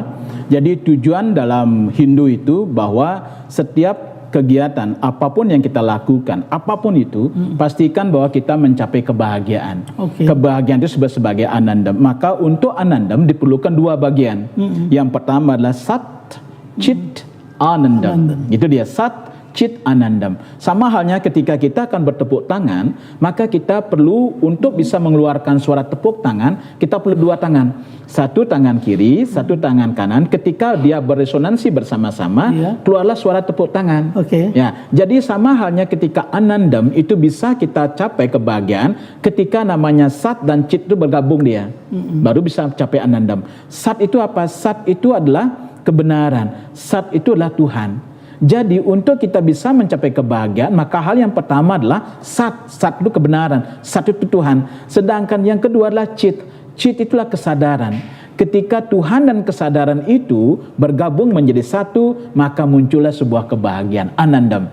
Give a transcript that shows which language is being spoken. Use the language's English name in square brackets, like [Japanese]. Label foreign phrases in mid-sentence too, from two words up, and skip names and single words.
[Indonesian] Jadi tujuan dalam Hindu itu bahwa setiap kegiatan apapun yang kita lakukan, apapun itu, pastikan bahwa kita mencapai kebahagiaan. Kebahagiaan itu sebagai anandam. Maka untuk anandam diperlukan dua bagian. Yang pertama adalah [Sanskrit] सत्, चित्, आनन्दम्. [Indonesian] Itu dia [Sanskrit] सत्, चित्, आनन्दम्. [Indonesian] Sama halnya ketika kita akan bertepuk tangan, maka kita perlu untuk bisa mengeluarkan suara tepuk tangan, kita perlu dua tangan. Satu tangan kiri, satu tangan kanan. Ketika dia beresonansi bersama-sama, keluarlah suara tepuk tangan. Ya, jadi sama halnya ketika anandam itu bisa kita capai kebahagiaan ketika namanya sat dan chit itu bergabung dia. Baru bisa capai anandam. Sat itu apa? Sat itu adalah kebenaran. Sat itu adalah Tuhan. Jadi untuk kita bisa mencapai kebahagiaan, maka hal yang pertama adalah sat itu kebenaran, sat itu Tuhan. Sedangkan yang kedua adalah cit itulah kesadaran. Ketika Tuhan dan kesadaran itu bergabung menjadi satu, maka muncullah sebuah kebahagiaan, anandam.